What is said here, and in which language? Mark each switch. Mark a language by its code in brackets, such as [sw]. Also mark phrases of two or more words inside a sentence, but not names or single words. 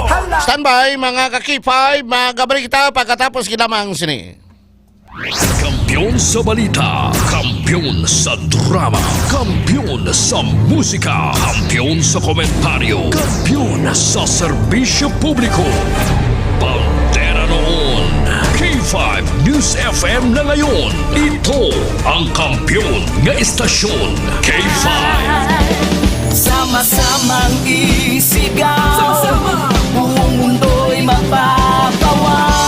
[hil] Standby mga kakipay, magabalik kita pagkatapos kinamang sini. Kampiyon sa balita, kampiyon sa drama, kampiyon sa musika, kampiyon sa komentaryo, kampiyon sa serbisyo publiko. [tl] Pantera noon, K5 News FM na ngayon. [hil] Ito ang kampiyon nga istasyon, K5. [tl] Sama-samang isigaw, sama-sama, buong mundo'y magpapawaw.